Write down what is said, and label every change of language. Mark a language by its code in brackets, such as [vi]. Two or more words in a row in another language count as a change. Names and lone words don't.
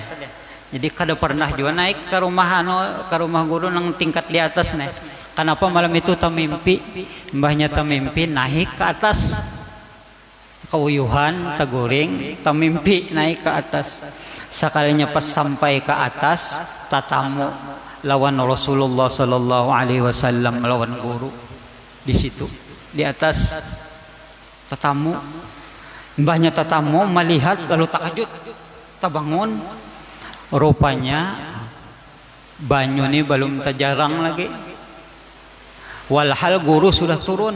[bjn] Jadi kada pernah juga naik ke rumah guru nang tingkat di atas nih. Kenapa malam itu tamimpi? Mbahnya tamimpi naik ke atas. Keuyuhan, teguring, tamimpi naik ke atas. Sekalinya pas sampai ke atas, tatamu lawan Rasulullah [ar] sallallahu alaihi wasallam, [bjn] melawan guru di situ di atas tetamu. Mbahnya tetamu melihat lalu takjub, terbangun, rupanya banyu ini belum terjarang lagi, walhal guru sudah turun.